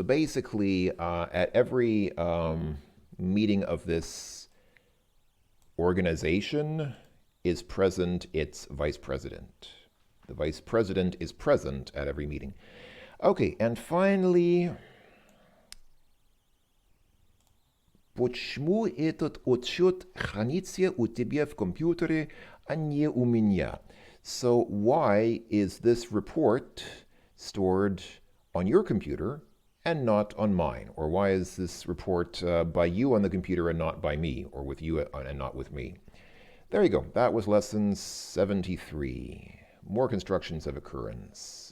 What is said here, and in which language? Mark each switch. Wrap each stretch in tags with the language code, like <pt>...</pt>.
<en>So basically, at every meeting of this organization is present its vice president. The vice president is present at every meeting. Okay, and finally,</en> <ru>почему этот отчет хранится у тебя в компьютере, а не у меня?</ru> <en>So why is this report stored on your computer and not on mine? Or why is this report by you on the computer and not by me, or with you and not with me? There you go. That was lesson 73. More constructions of occurrence.</en>